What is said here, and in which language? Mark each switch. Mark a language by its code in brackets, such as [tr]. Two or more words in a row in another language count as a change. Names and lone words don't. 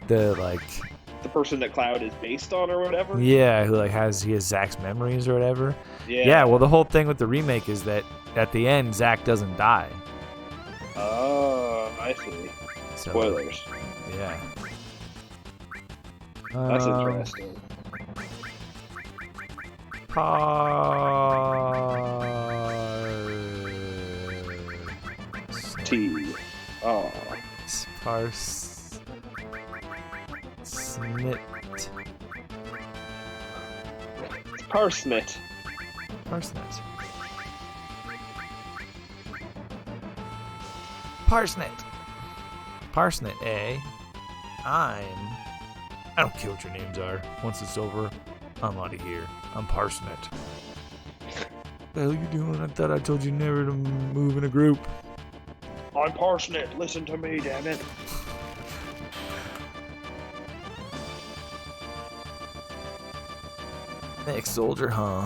[en] the person that Cloud is based on, or whatever? Yeah, who has Zack's memories or whatever. Yeah. Well, the whole thing with the remake is that at the end, Zack doesn't die. Oh, I see. Spoilers. Yeah. That's interesting. T. Oh. Snit. Parsnit. Parsnit. Parsnit. Parsnit, eh? I don't care what your names are. Once it's over, I'm out of here. I'm Parsnit. What the hell are you doing? I thought I told you never to move in a group. I'm Parsnit. Listen to me, damn it. Next soldier, huh?